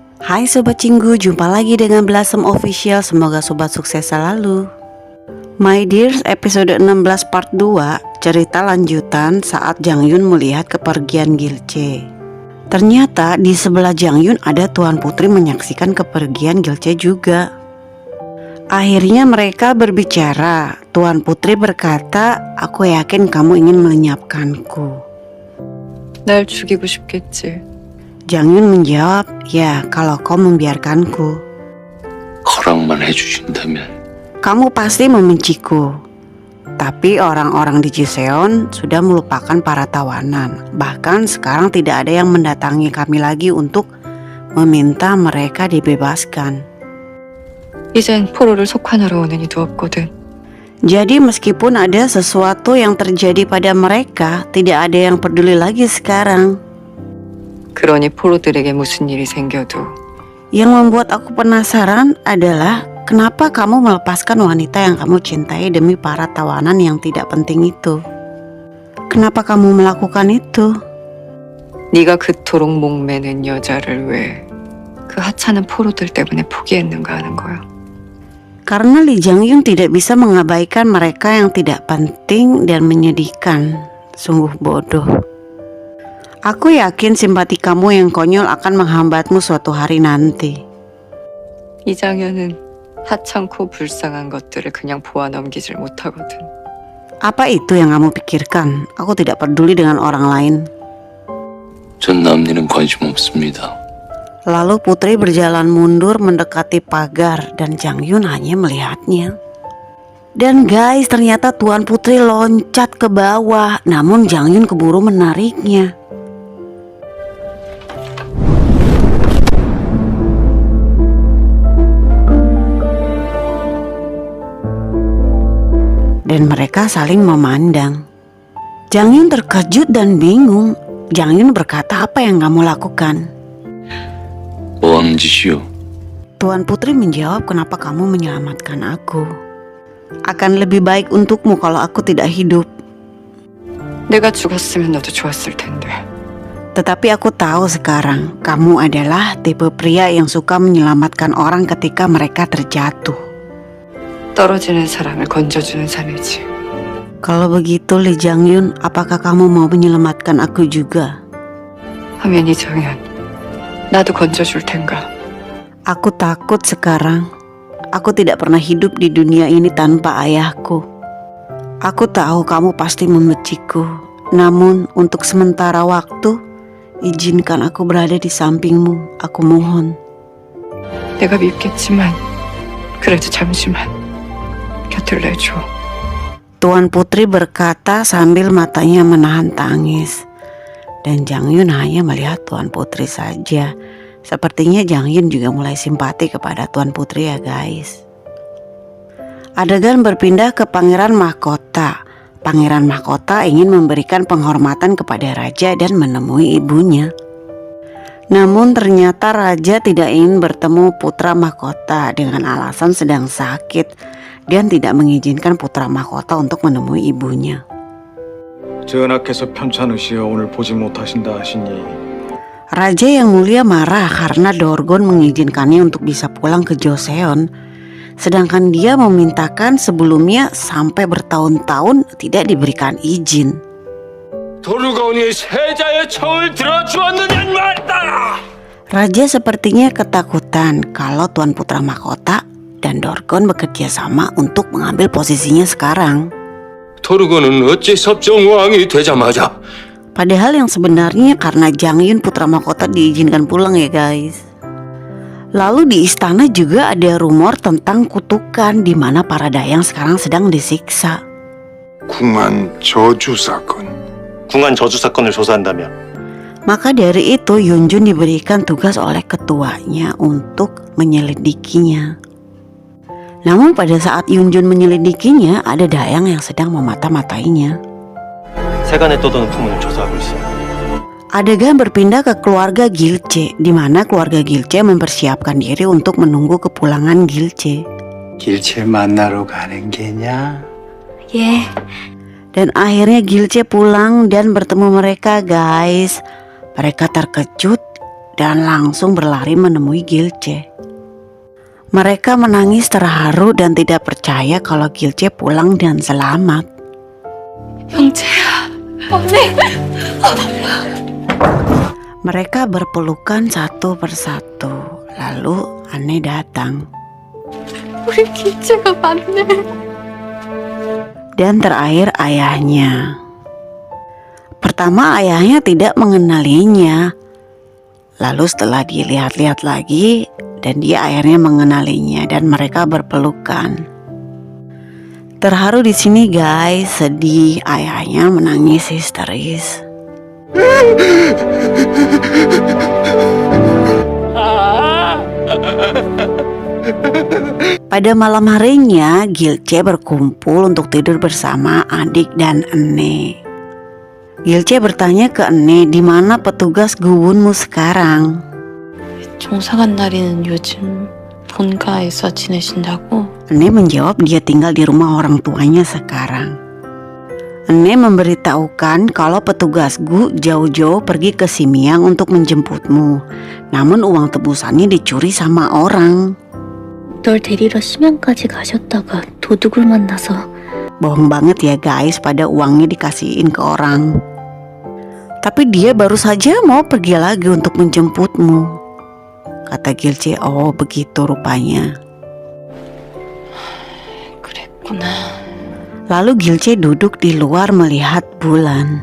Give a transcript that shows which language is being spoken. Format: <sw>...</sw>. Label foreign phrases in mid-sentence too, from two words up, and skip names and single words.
<id>Hai Sobat Cinggu, jumpa lagi dengan Blossom Official. Semoga Sobat sukses selalu.</id> <en>My Dears, episode 16 part 2,</en> <id>cerita lanjutan saat Jang Yun melihat kepergian Gilce. Ternyata di sebelah Jang Yun ada Tuan Putri menyaksikan kepergian Gilce juga. Akhirnya mereka berbicara. Tuan Putri berkata, "Aku yakin kamu ingin melenyapkanku."</id> <ko>날 죽이고 싶겠지.</ko> <id>Jang Yun menjawab, "Ya, kalau kau membiarkanku."</id> <ko>허락만 해주신다면</ko> <id>Kamu pasti membenciku. Tapi orang-orang di Jiseon sudah melupakan para tawanan. Bahkan sekarang tidak ada yang mendatangi kami lagi untuk meminta mereka dibebaskan.</id> <ko>이젠 포로를 속환하러 오는 이도 없거든.</ko> <id>Jadi meskipun ada sesuatu yang terjadi pada mereka, tidak ada yang peduli lagi sekarang.</id> <ko>그러니 포로들에게 무슨 일이 생겨도</ko> <id>Yang membuat aku penasaran adalah kenapa kamu melepaskan wanita yang kamu cintai demi para tawanan yang tidak penting itu? Kenapa kamu melakukan itu?</id> <ko>네가 그토록 목매는 여자를 왜 그 하찮은 포로들 때문에 포기했는가 하는 거야.</ko> <id>Karena Lee Jang Yun tidak bisa mengabaikan mereka yang tidak penting dan menyedihkan. Sungguh bodoh. Aku yakin simpati kamu yang konyol akan menghambatmu suatu hari nanti.</id> <ko>이장현은 하찮고 불쌍한 것들을 그냥 보아 넘기질 못하거든.</ko> <id>Apa itu yang kamu pikirkan? Aku tidak peduli dengan orang lain.</id> <ko>전 남일은 관심 없습니다.</ko> <id>Lalu Putri berjalan mundur mendekati pagar dan Jang Yun hanya melihatnya. Dan guys, ternyata Tuan Putri loncat ke bawah, namun Jang Yun keburu menariknya. Dan mereka saling memandang. Jang Yun terkejut dan bingung. Jang Yun berkata, "Apa yang kamu lakukan?"</id> <ko>뭐 하는 짓이요?</ko> <id>Tuan Putri menjawab, "Kenapa kamu menyelamatkan aku? Akan lebih baik untukmu kalau aku tidak hidup.</id> <ko>내가 죽었으면 너도 좋았을 텐데.</ko> <id>Tetapi aku tahu sekarang, kamu adalah tipe pria yang suka menyelamatkan orang ketika mereka terjatuh.</id> <ko>떨어지는 사람을 건져주는 사내지.</ko> <id>Kalau begitu Lee Jang Yun, apakah kamu mau menyelamatkan aku juga?"</id> <ko>하면 이장현, 나도 건져줄 텐가.</ko> <id>Aku takut sekarang. Aku tidak pernah hidup di dunia ini tanpa ayahku. Aku tahu kamu pasti membenciku. Namun untuk sementara waktu, izinkan aku berada di sampingmu. Aku mohon.</id> <ko>내가 밉겠지만 그래도 잠시만 곁을 내줘.</ko> <id>Tuan Putri berkata sambil matanya menahan tangis. Dan Jang Yun hanya melihat Tuan Putri saja. Sepertinya Jang Yun juga mulai simpati kepada Tuan Putri ya guys. Adegan berpindah ke Pangeran Mahkota. Pangeran Mahkota ingin memberikan penghormatan kepada Raja dan menemui ibunya. Namun ternyata Raja tidak ingin bertemu Putra Mahkota dengan alasan sedang sakit dan tidak mengizinkan Putra Mahkota untuk menemui ibunya.</id> <ko>전하께서 편찮으시어 오늘 보지 못하신다 하시니</ko> <id>Raja yang mulia marah karena Dorgon mengizinkannya untuk bisa pulang ke Joseon, sedangkan dia memintakan sebelumnya sampai bertahun-tahun tidak diberikan izin.</id> <ko>도르가온이 세자의 청을 들어주었느냐 말다.</ko> <id>Raja sepertinya ketakutan kalau Tuan Putra Mahkota dan Dorgon bekerja sama untuk mengambil posisinya sekarang.</id> <ko>도르가온은 어찌 섭정왕이 되자마자</ko> <id>Padahal yang sebenarnya karena Jang Yun Putra Mahkota diizinkan pulang ya guys. Lalu di istana juga ada rumor tentang kutukan di mana para dayang sekarang sedang disiksa.</id> <ko>궁한 저주 사건. 궁한 저주 사건을 조사한다며</ko> <id>Maka dari itu Yun Jun diberikan tugas oleh ketuanya untuk menyelidikinya. Namun pada saat Yun Jun menyelidikinya, ada dayang yang sedang memata-matainya.</id> <ko>세간에 떠도는 풍문을 조사하고 있어.</ko> <id>Adegan berpindah ke keluarga Gilce, di mana keluarga Gilce mempersiapkan diri untuk menunggu kepulangan Gilce.</id> <ko>길칠 만나러 가는 게냐? 예.</ko> <id>Dan akhirnya Gilce pulang dan bertemu mereka guys. Mereka terkejut dan langsung berlari menemui Gilce. Mereka menangis terharu dan tidak percaya kalau Gilce pulang dan selamat.</id> <ko>형제야, 언니.</ko> <id>Mereka berpelukan satu persatu. Lalu Anne datang.</id> <ko>우리 길재가 맞네.</ko> <id>Dan terakhir ayahnya. Pertama ayahnya tidak mengenalinya. Lalu setelah dilihat-lihat lagi dan dia akhirnya mengenalinya dan mereka berpelukan. Terharu di sini guys, sedih, ayahnya menangis histeris. Pada malam harinya, Gilce berkumpul untuk tidur bersama adik dan Anne. Gilce bertanya ke Anne, di mana petugas guwunmu sekarang?</id> <ko>종사간 날에는 요즘 본가에서 지내신다고?</ko> <id>Anne menjawab dia tinggal di rumah orang tuanya sekarang. Anne memberitahukan kalau petugas Gu jauh-jauh pergi ke Simiang untuk menjemputmu. Namun uang tebusannya dicuri sama orang.</id> <ko>널 데리러 심양까지 가셨다가 도둑을 만나서.</ko> <id>Bohong banget ya guys, pada uangnya dikasihin ke orang. Tapi dia baru saja mau pergi lagi untuk menjemputmu. Kata Gilce, oh begitu rupanya.</id> <ko>그랬구나.</ko> <id>Lalu Gilce duduk di luar melihat bulan.</id>